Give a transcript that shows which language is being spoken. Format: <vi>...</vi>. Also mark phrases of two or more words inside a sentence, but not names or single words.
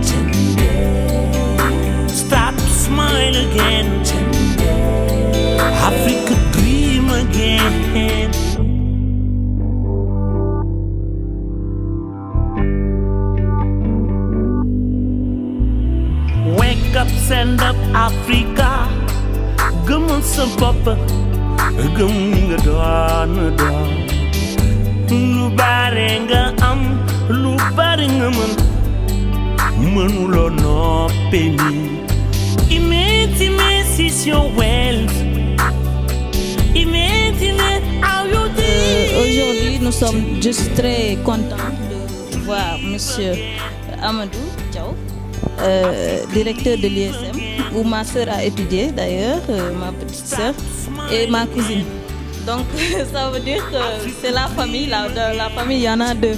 <en>Start to smile again. Africa dream again. Wake up, stand up, Africa.</en> <wo>Gëmal sa bopp, gëm nga doon. Lu bare nga am, lu bare nga mën, mënuloo noppee nii.</wo> <en>Imagine your wealth. Imagine how you did.</en> <fr>Aujourd'hui, nous sommes juste très contents de voir Monsieur Amadou Diaw, directeur de l'ISM, où ma sœur a étudié d'ailleurs, ma petite sœur, et ma cousine. Donc ça veut dire que c'est la famille, la famille il y en a deux.</fr>